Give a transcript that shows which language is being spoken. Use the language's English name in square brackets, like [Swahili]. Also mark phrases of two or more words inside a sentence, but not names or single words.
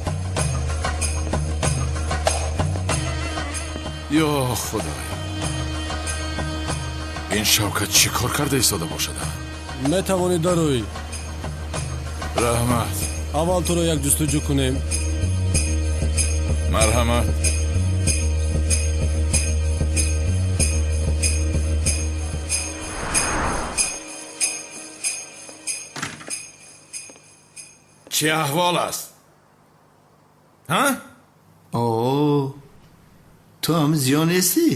[Tajik] ё худоё, ин Шавкат чӣ кор карда истода бошада? метавонӣ дарӯӣ. раҳмат. аввал туро як ҷустуҷӯ кунем. марҳамат. [Persian] چه احوال است؟ ها؟ اوه تو هم زیو نیستی؟